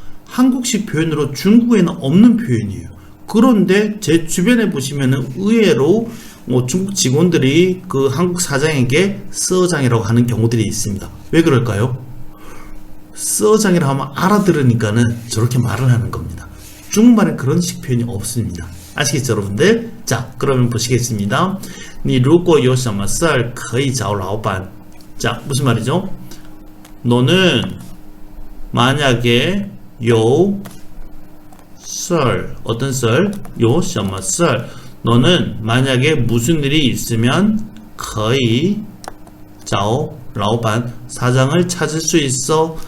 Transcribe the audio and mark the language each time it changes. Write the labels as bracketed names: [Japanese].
[Korean] 한국식 표현으로 중국에는 없는 표현이에요. 그런데 제 주변에 보시면은 의외로 중국 직원들이 그 한국 사장에게 쓰장이라고 하는 경우들이 있습니다. 왜 그럴까요? 쓰장이라고 하면 알아들으니까는 저렇게 말을 하는 겁니다. 중국말에 그런 식 표현이 없습니다. 아시겠죠, 여러분들? 자, 그러면 보시겠습니다. [Chinese] 你如果有什么事儿可以找老板. [Korean] 자, 무슨 말이죠? 너는 만약에 [Chinese] 有事儿 [Korean] 어떤 [Chinese] 事儿? 有什么事儿? [Korean] 너는 만약에 무슨 일이 있으면 [Chinese] 可以找老板 [Korean] 사장을 찾을 수 있어.